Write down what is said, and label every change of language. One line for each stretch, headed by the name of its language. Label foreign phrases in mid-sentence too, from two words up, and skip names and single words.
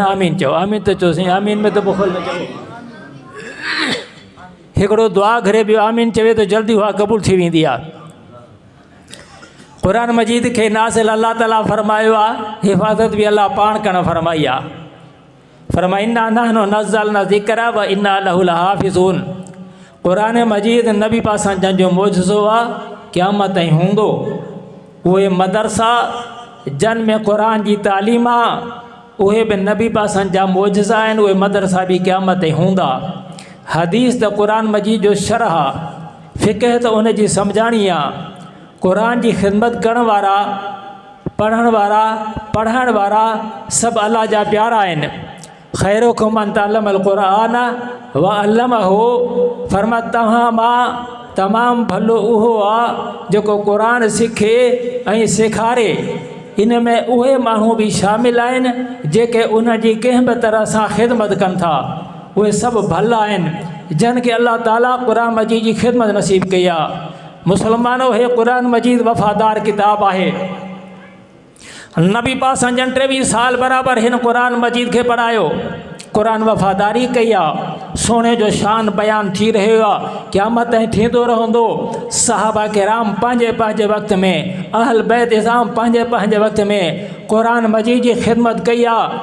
Sindhi: आमीन चओ, आमीन त चओ साईं, आमीन में त बुखल न चओ। हिकिड़ो दुआ घुरे पियो, आमीन चवे त जल्दी उहा क़बूल थी वेंदी आहे। क़ुरान मजीद के नाज़िल अल्लाह ताला फरमायो आहे, हिफ़ाज़त भी अल्लाह पाण करण फरमाई आहे।
Arabic: फरमाई إنا نحن نزلنا الذكر وإنا له لحافظون.
Sindhi: क़ुरान मजीद नबी पासां जंहिंजो मौजज़ो आहे, क़यामत ताईं हूंदो। उहे मदरसा जन में क़ुरान जी तालीम आहे, उहे बि नबी पासां जा मौजज़ा आहिनि, उहे मदरसा भी क़यामत ताईं हूंदा। हदीस त क़ुरान मजीद जो शरह आहे, फ़िक़ह त उन जी सम्झाणी आहे। क़ुरान की खिदमत करण वारा, पढ़ण वारा सब अल्लाह जा प्यारा आहिनि।
Arabic: خيركم من تعلم القرآن وعلمه.
Sindhi: फरमा तव्हां मां तमाम भलो उहो आहे जेको क़ुरान सिखे ऐं सेखारे। इन में उहे माण्हू भी शामिल आहिनि जेके उन जी कंहिं बि तरह सां ख़िदमत कनि था। उहे सभु भला आहिनि जन खे अल्लाह ताला क़ुरान मजीद जी ख़िदमत नसीब कई आहे। मुसलमानों, हे क़ुरान मजीद वफ़ादार किताब है। नबी पासां जन 23 साल बराबर हिन क़ुरान मजीद के पढ़ायो, क़ुरान वफ़ादारी कई आहे। सोने जो शान बयान थी रहियो आहे, क़यामत ताईं थींदो रहंदो। सहाबा किराम पंहिंजे पंहिंजे वक़्त में, अहल बैत इज़ाम पंहिंजे पंहिंजे वक़्त में क़ुरान मजीद जी ख़िदमत कई आहे।